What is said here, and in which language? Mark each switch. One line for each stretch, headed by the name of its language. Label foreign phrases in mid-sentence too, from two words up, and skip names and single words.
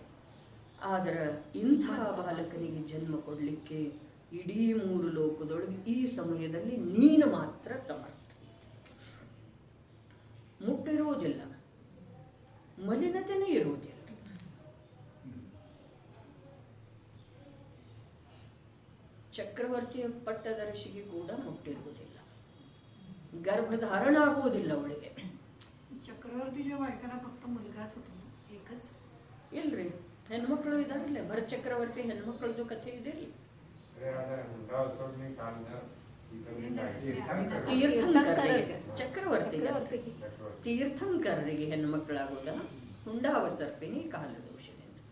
Kannada: ಆದರೆ ಇಂಥ ಬಾಲಕನಿಗೆ ಜನ್ಮ ಕೊಡಲಿಕ್ಕೆ ಇಡೀ 3 ಲೋಕದೊಳಗೆ ಈ ಸಮಯದಲ್ಲಿ ನೀನು ಮಾತ್ರ ಸಮರ್ಥ. ಮುಟ್ಟಿರುವುದಿಲ್ಲ, ಮಲಿನತೆನೇ ಇರುವುದಿಲ್ಲ. ಚಕ್ರವರ್ತಿಯ ಪಟ್ಟದರ್ಶಿಗೆ ಕೂಡ ಮುಟ್ಟಿರುವುದಿಲ್ಲ, ಗರ್ಭಧಾರಣ ಆಗುವುದಿಲ್ಲ ಅವಳಿಗೆ.
Marathi: चक्रवर्तीच्या बायकांना फक्त मुलगाच होतो एकच
Kannada: ಇಲ್ರಿ, ಹೆಣ್ಮಕ್ಳು ಇದಾರಿಲ್ಲ. ಭರತ ಚಕ್ರವರ್ತಿ ಹೆಣ್ಮಕ್ಳದ್ದು ಕಥೆ ಇದೆ. ಚಕ್ರವರ್ತಿಗೆ ತೀರ್ಥಂಕರರಿಗೆ ಹೆಣ್ಮಕ್ಳಾಗುವುದ ಹುಂಡಾವಸರ್ಪಿನಿ ಕಾಲದೋಷದಿಂದ.